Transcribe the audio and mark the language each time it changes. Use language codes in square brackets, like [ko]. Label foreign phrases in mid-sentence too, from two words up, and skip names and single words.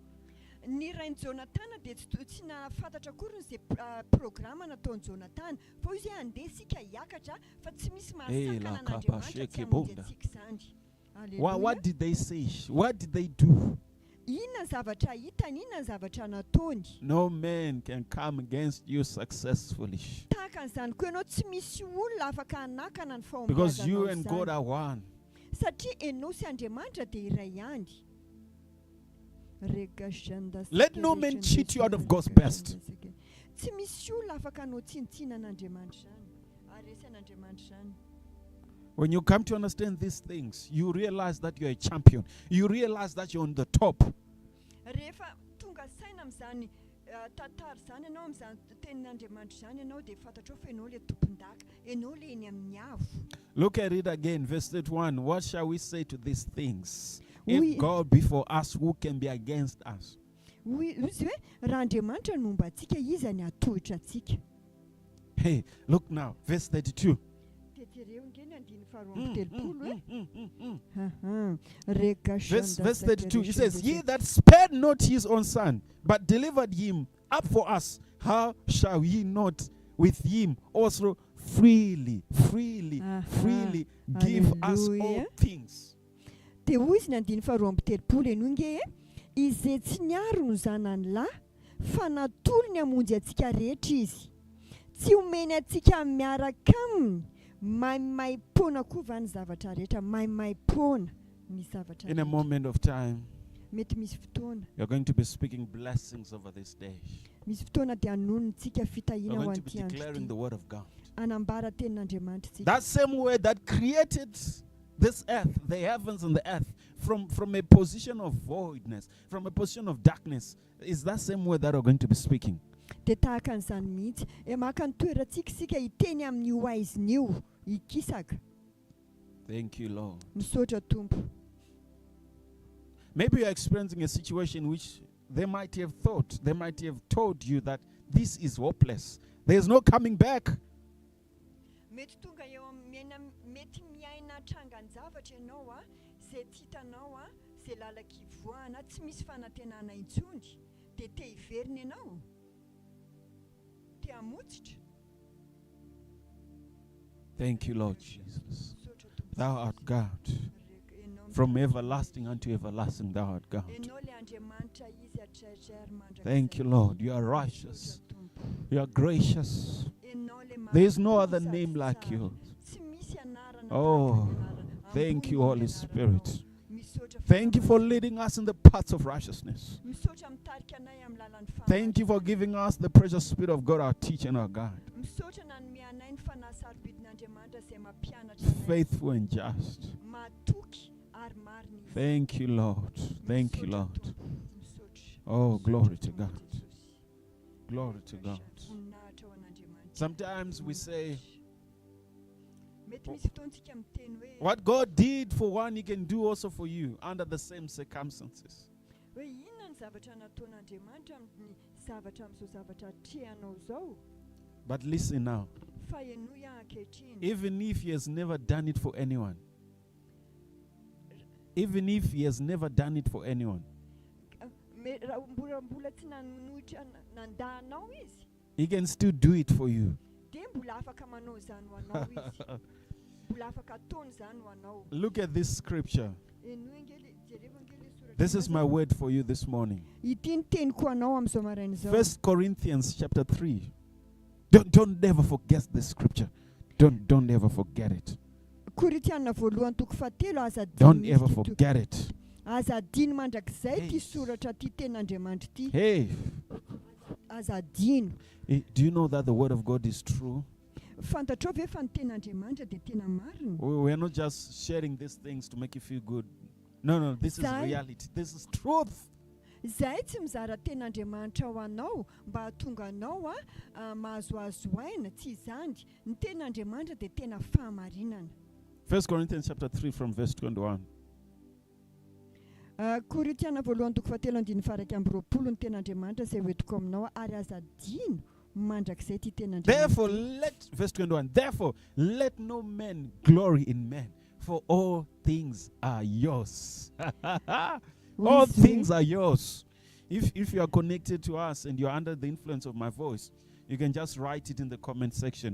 [mg] ny rain'ny Jonatana dia tsy nafantatra kory izay programa nataon'ny Jonatana fa izy hoe andeha sika hiakatra fa tsy misy mahasakana an'Andriamanitra tsy hamonjy antsika izany. [en] What did they say? What did they do? [mg] Inona zavatra hitany, inona zavatra nataony. [en] No man can come against you successfully [mg] Tahaka an'izany koa ianao tsy misy olona afaka hanakana ny [en] because you [mg] fahombiazanao [en] and God [mg] izany. [en] are one. [mg] Satria ianao sy Andriamanitra dia iray ihany. [en] Let no man cheat you out of God's best. [mg] Tsy misy olona afaka hanao tsinitsina an'Andriamanitra izany. Aresy an'Andriamanitra izany. [en] When you come to understand these things, you realize that you're a champion. You realize that you're on the top. [mg] Rehefa tonga saina amin'izany tantara izany ianao amin'izany tenin'Andriamanitra izany ianao dia fantatrao fa ianao le tompon-daka, ianao le eny amin'ny avo. [en] Look at it again, verse 31. What shall we say to these things? Oui. If God be for us, who can be against us? [mg] Izy hoe raha Andriamanitra no omba antsika iza ny atohitra antsika. [en] Hey, look now, verse 32. [mg] Tetereo ngeny andiny faharoa amby telopolo Reka [en] Verse 32, it says, Ye shanda that spared not his own son, but delivered him up for us, how shall ye not with him also freely give us all Hallelujah. things? [mg] dia hoy izy ny andiny faharoa amby telopolo eno nge izay tsy niaro no zanany lahy fa natolo ny hamonjy antsika rehetra izy, tsy omeny antsika miaraka aminy, maimaimpona koa va ny zavatra rehetra, maimaimpona ny zavatra [en] In a [mg] rehetra. [en] moment of time, [mg] Mety misy fotoana, [en] you're going to be speaking blessings over this day. [mg] misy fotoana dia anonontsika [en] You're [mg] fitahina ho [en] going to be [mg] an'ity andro [en] declaring [mg] ity, [en] the word of God. [mg] anambara tenin'Andriamanitra tsika. [en] That same word that created this earth, the heavens and the earth, from a position of voidness, from a position of darkness, is that same word that we're going to be speaking. [mg] Dia tahaka an'izany mihitsy maka ny toerantsika sika hiteny amin'io aiziny io hikisaka. [en] Thank you, Lord. [mg] Misaotra Tompo. [en] Maybe you're experiencing a situation which they might have thought, they might have told you that this is hopeless. There's no coming back. [mg] Mety tonga eo mety miaina trangan-javatra ianao izay tsy hitanao izay lalaka ivoahana, tsy misy fanantenana intsony, dia te hiverina ianao, te hamotsitra. [en] Thank you, Lord Jesus. [mg] Misaotra Tompo. [en] Thou art God. [mg] Ianao [en] From everlasting unto everlasting, thou art God. [mg] ianao le Andriamanitra izy hatraitrairy mandrakizay. [en] Thank you, Lord. You are righteous. [mg] Misaotra Tompo. [en] You are gracious. [mg] Ianao le [en] There is no [mg] marina [en] other [mg] sady [en] name like [mg] tsara. [en] you. [mg] Tsy misy anarana [en] Oh, [mg] tahaka ny anarana. [en] thank [mg] Ambony [en] you, [mg] ny [en] Holy [mg] anaranao. [en] Spirit. [mg] Misaotra [en] Thank you for leading us in the paths of righteousness. [mg] misaotra mitarika anay amin'ny lalan'ny [en] Thank you for giving us the precious Spirit of God, our teacher and our guide, [mg] misaotra nanome anay ny fanasarobidin'Andriamanitra izay mampianatra anay. [en] faithful and just. [mg] Matoky ary marina izy. [en] Thank you, Lord. Thank you, [mg] Misaotra [en] Lord. [mg] Tompo. Misaotra. [en] Oh, glory to [mg] Misaotra [en] God. [mg] Tompo Jesosy. [en] Glory to God. [mg] Voninahitra ho an'Andriamanitra. [en] Sometimes we say, [mg] mety misy fotoantsika miteny hoe [en] what God did for one, He can do also for you under the same circumstances. [mg] hoe inona ny zavatra nataon'Andriamanitra amin'ny zavatra amin'izao zavatra trehanao zao. [en] But listen now, [mg] Fa enoa ankehitriny. [en] even if He has never done it for anyone, even if He has never done it for anyone, [mg] Raha mbola tsy nanohitra nandahanao izy, [en] He can still do it for you. [mg] dia mbola afaka manao izany ho anao izy. Mbola afaka ataony izany ho anao. [en] Look at this scripture. [mg] Enoa engely jereva engely soratra. [en] This is my word for you this morning. [mg] Ity ny teniko anao amin'izao maraina izao. [en] 1 Corinthians chapter 3. Don't ever forget this scripture. Don't ever forget it. [mg] Koritiana voalohany toko fahatelo aza [en] Don't [mg] dimy [en] ever [mg] ity to- [en] forget it. [mg] aza dino mandrakizay [en] Hey. [mg] ty soratra ty ten'Andriamanitra ty. [en] Hey, [mg] Aza dino. [en] do you know that the word of God is true? [mg] Fantatrao ve fa ny ten'Andriamanitra dia tena marina? [en] We are not just sharing these things to make you feel good. No, this is [mg] Zai. [en] reality. This is truth. [mg] Zahay tsy mizara ten'Andriamanitra ho anao mba hahatonga anao mahazoazo aina, tsy izany. Ny ten'Andriamanitra dia tena fahamarinana. [en] 1 Corinthians chapter 3 from verse 21. [mg] Koritiana voalohany toko fahatelo andiny faraka amby roapolo ny ten'Andriamanitra izay hoentiko aminao ary aza dino mandrakizay ty [en] Therefore, [mg] ten'Andriamanitra. [en] verse 21, therefore, let no man glory in man, for all things are yours. All [mg] Hoy izy [en] things [mg] hoe, [en] are yours. If you are connected to us and you're under the influence of my voice, you can just write it in the comment section.